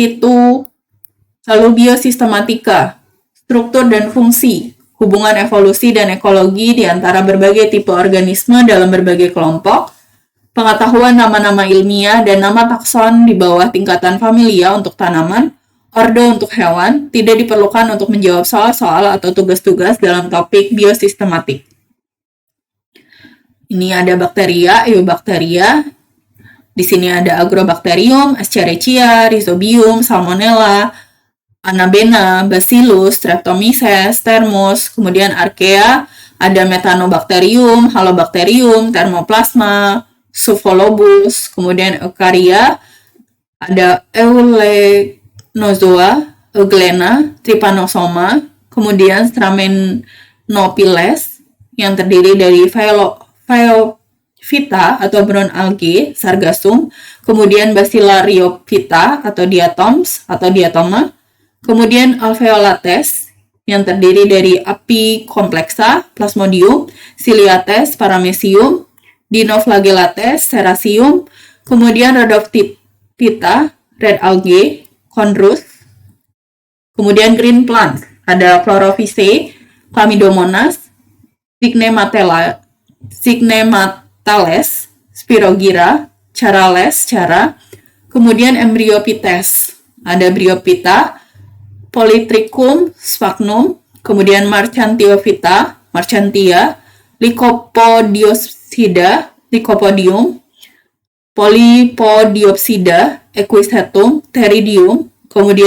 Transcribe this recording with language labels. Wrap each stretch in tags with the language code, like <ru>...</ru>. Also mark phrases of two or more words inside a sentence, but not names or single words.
<id>situ, lalu biosistematika, struktur dan fungsi, hubungan evolusi dan ekologi di antara berbagai tipe organisme dalam berbagai kelompok, pengetahuan nama-nama ilmiah dan nama takson di bawah tingkatan familia untuk tanaman, ordo untuk hewan, tidak diperlukan untuk menjawab soal-soal atau tugas-tugas dalam topik biosistematik. Ini ada bakteria, eubakteria. Di sini ada Agrobacterium, Escherichia, Rhizobium, Salmonella, Anabena, Bacillus, Streptomyces, Thermus, kemudian Archaea, ada Methanobacterium, Halobacterium, Thermoplasma, Pseuphologus, kemudian Eukarya, ada Eulenozoa, Euglena, Trypanosoma, kemudian Stramenopiles yang terdiri dari Phaeophyta atau</id> <en>brown algae,</en> <id>Sargassum, kemudian Bacillariophyta atau diatoms atau diatoma, kemudian Alveolates yang terdiri dari Apicomplexa, Plasmodium, Ciliates, Paramecium, Dinoflagellates, Serasium, kemudian Rhodophyta,</id> <en>red algae,</en> <id>Chondrus, kemudian</id> <en>green plants,</en> <id>ada Chlorophyceae, Chlamydomonas, Signematales, Spirogyra, Charales, kemudian Embryophytes, ada Bryophyta, Polytrichum, Sphagnum, kemudian Marchantiophyta, Marchantia, Lycopodium, Polypodiopsida, Equisetum, Theridium, kemudian</id>